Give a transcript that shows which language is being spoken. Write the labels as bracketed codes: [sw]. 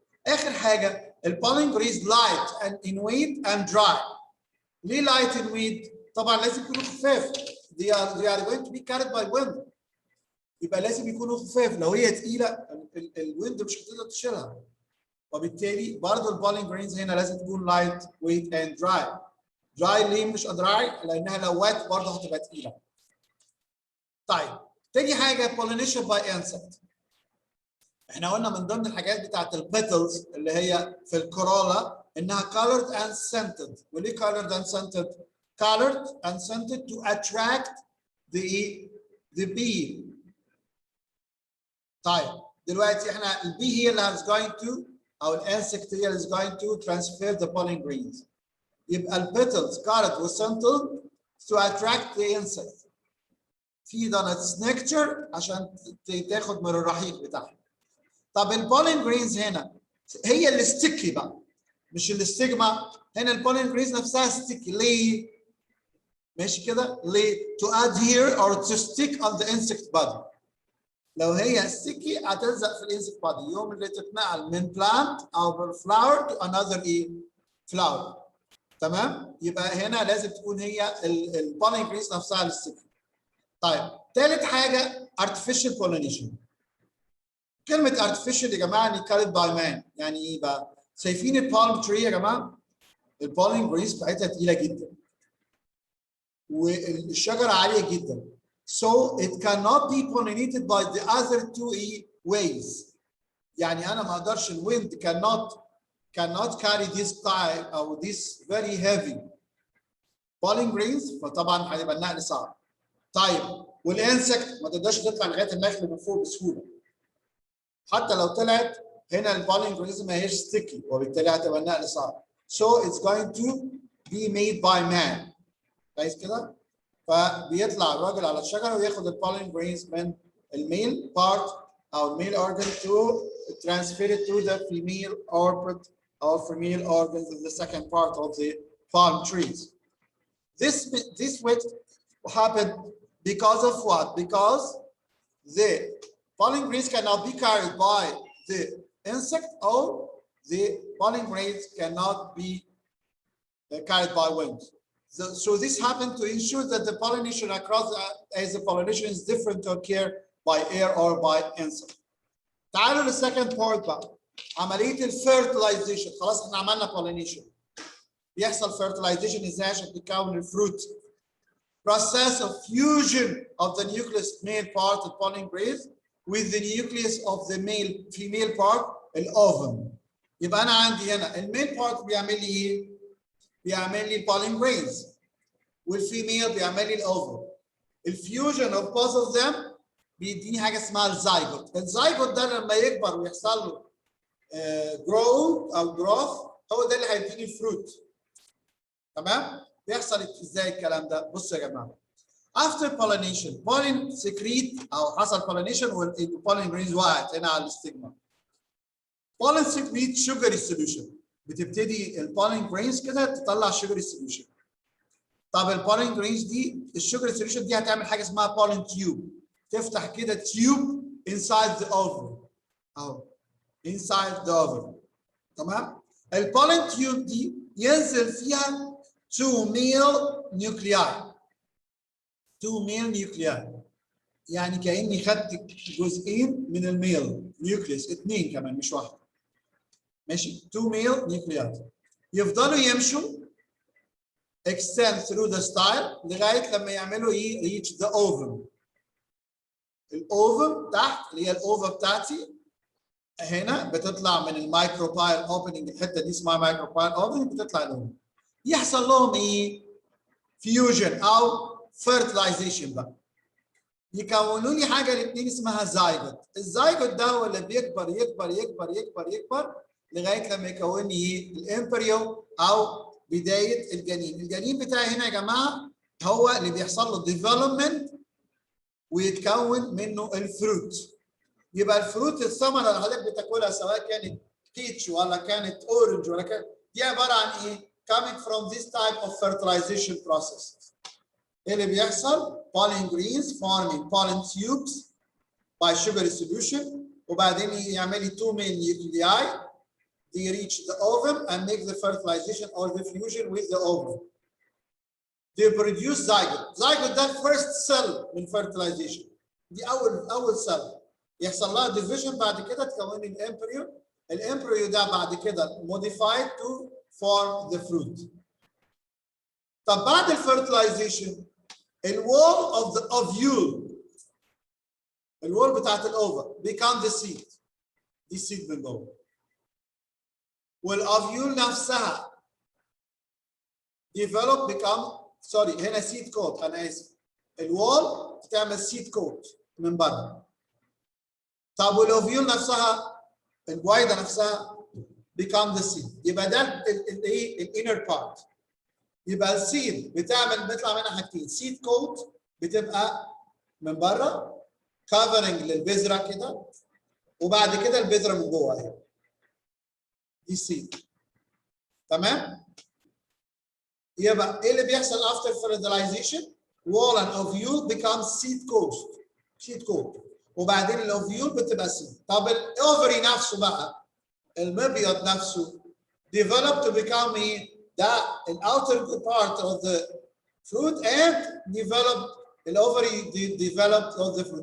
[ar] اخر حاجه [en] البولين grains light and in weight and dry. [ar] ليه [en] light in weight؟ [ar] طبعا لازم يكونوا خفاف. [en] they are going to be carried by wind، [ar] يبقى لازم يكونوا خفاف. لو هي ثقيله الويند مش هتقدر تشيلها، وبالتالي برضه البولين جرينز هنا لازم تكون [en] Light weight and dry. [ar] دراي ليه مش دراي؟ لانها لو وات برضه هتبقى ثقيله. طيب تاني حاجه pollination by insect. احنا قلنا من ضمن الحاجات بتاعت البيتلز اللي هي في الكورولا انها [en] colored and scented. وليه colored and scented؟ colored and scented to attract the bee. [ar] طيب دلوقتي احنا [en] البي هي اللي is going to او الانسكت هي اللي is going to transfer the pollen grains. يبقى البيتلز colored وسنتل to attract the insect. feed on its nectar عشان تاخد من الرحيق بتاعها. [ar] طب البولين جرينز هنا هي اللي ستيكي بقى مش الاستجما. [en] هنا البولين جرينز نفسها ستيكي. [ar] ليه؟ ماشي كده؟ ليه؟ [en] to adhere or to stick on the insect body. [ar] لو هي ستيكي هتلزق في الانسكت بادي يوم اللي تتنقل من بلانت او من فلاور تو انذر فلاور. تمام؟ يبقى هنا لازم تكون هي البولين جرينز نفسها الستيكي. طيب ثالث حاجه artificial pollination. كلمه artificial يا جماعه يعني [en] carried by man. [ar] يعني ايه بقى؟ شايفين البالم تري يا جماعه؟ البولين جرينز بتاعتها تقيله جدا والشجره عاليه جدا. [en] So it cannot be pollinated by the other two ways. [ar] يعني أنا ما أقدرش [en] الwind cannot carry this type أو this very heavy pollen grains، [ar] فطبعا هيبقى النقل صعب. طيب والانسكت ما تقدرش تطلع لغاية النخل من فوق بسهولة. حتى لو طلعت هنا البولين جرينز ما هيش sticky وبالتالي هتبقى النقل صعب. [en] So it's going to be made by man. [ar] كويس كده؟ فبيطلع الراجل على الشجره وياخد البولين جرينز من الميل بارت [en] our male organ to transfer it to the female orbit or female organs in the second part of the palm trees. This would happen because of what? Because the pollen grains cannot be carried by the insect, or the pollen grains cannot be carried by wind. So this happened to ensure that the pollination across as the pollination is different to occur by air or by insect. [ar] تعالوا للسكند بارت بقى، عملية الفيرتلايزيشن. خلاص احنا عملنا pollination. بيحصل fertilization ازاي عشان تكون الفروت؟ [en] Process of fusion of the nucleus male part of pollen grains with the nucleus of the female part الاوفم. [ar] يبقى انا عندي هنا الميل بارت بيعمل لي ايه؟ بيعمل لي pollen grains، والفيميل بيعمل لي الاوفم. الفيوجن of both of them بيديني حاجه اسمها الزايجوت. الزايجوت ده لما يكبر ويحصل له جرو او جروث هو ده اللي هيديني الفروت. تمام؟ بيحصل ازاي الكلام ده؟ بصوا يا جماعه. [en] After pollination, pollen secrete [ar] او حصل pollination والبولين جرينز وقعت هنا على الاستجما. [en] pollen secrete sugary solution. [ar] بتبتدي البولين جرينز كده تطلع sugary solution. طب البولين جرينز دي الشوجر سوليوشن دي هتعمل حاجه اسمها pollen tube. [en] تفتح كده tube inside the ovary اهو inside the ovary. [ar] تمام؟ البولين تيوب دي ينزل فيها 2 male nuclei. 2 male nuclei يعني كاني خدت جزئين من الميل نيوكليس، اثنين كمان مش واحده. [en] ماشي؟ 2 male nuclei [ar] يفضلوا يمشوا [en] extend through the style [ar] لغايه لما يعملوا ايه؟ [en] reach the ovum. [ar] الاوفم تحت اللي هي الاوفا بتاعتي هنا بتطلع من المايكروبايل اوبننج، الحته دي اسمها مايكروبايل اوبننج، بتطلع لهم يحصل لهم ايه؟ فيوجن او فيرتلايزيشن بقى. يكونوا لي حاجه الاثنين اسمها زايجوت. الزايجوت ده هو اللي بيكبر يكبر يكبر يكبر يكبر لغايه لما يكون لي ايه؟ الامبريو او بدايه الجنين. الجنين بتاعي هنا يا جماعه هو اللي بيحصل له ديفلوبمنت ويتكون منه الفروت. يبقى الفروت الثمره اللي حضرتك بتاكلها سواء كانت بيتش ولا كانت اورنج ولا كانت دي عباره عن ايه؟ [en] coming from this type of fertilization process. ايه اللي بيحصل؟ pollen grains forming pollen tubes by sugary solution [ar] وبعدين يعمل لي [en] 2 main nuclei. They reach the ovum and make the fertilization or the fusion with the ovum. They produce zygote. Zygote [ar] ده [en] first cell من fertilization. [ar] دي أول cell. يحصل لها division بعد كده تكون الامبريو. [en] الامبريو ده بعد كده modified to form the fruit. طب بعد الفيرتلايزيشن الwall of the ovule الwall بتاعت الاوفا become the seed. [ar] دي seed من جوه. [en] والاوفيول نفسها develop become هنا seed coat. [ar] انا اسف. الوول بتعمل seed coat من بره. طب والاوفيول نفسها البويضه نفسها become the seed. يبقى ده الايه؟ الانر بارت. يبقى السيد بيطلع منها حاجتين. seed coat بتبقى من بره covering للبذره كده وبعد كده البذره من جوه اهي. دي seed. [en] تمام؟ [ar] يبقى ايه اللي بيحصل [en] after fertilization؟ wall and ovule become seed coat وبعدين الاوفيول بتبقى seed. [ar] طب الاوفري نفسه بقى المبيض نفسه [en] develop to become ايه؟ ده outer part of the fruit and develop الاوفري developed of the fruit.